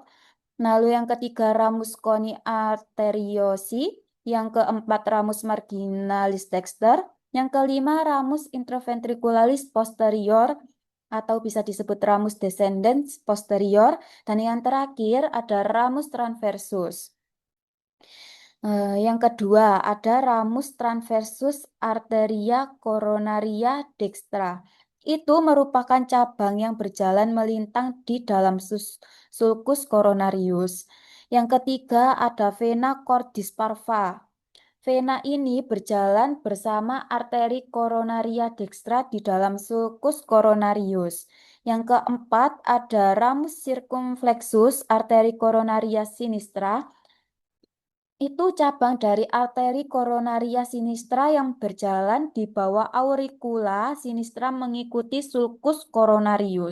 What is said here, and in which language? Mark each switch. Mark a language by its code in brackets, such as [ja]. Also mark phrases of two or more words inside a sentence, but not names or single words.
[id] Lalu yang ketiga ramus coni arteriosi, yang keempat ramus marginalis dexter, yang kelima ramus intraventricularis posterior atau bisa disebut ramus descendens posterior, dan yang terakhir ada ramus transversus. Yang kedua ada ramus transversus arteria coronaria dextra. Itu merupakan cabang yang berjalan melintang di dalam sulcus coronarius. Yang ketiga ada vena cordis parva. Vena ini berjalan bersama arteri coronaria dextra di dalam sulcus coronarius. Yang keempat ada ramus circumflexus arteri coronaria sinistra. Itu cabang dari arteri coronaria sinistra yang berjalan di bawah auricula sinistra mengikuti sulcus coronarius.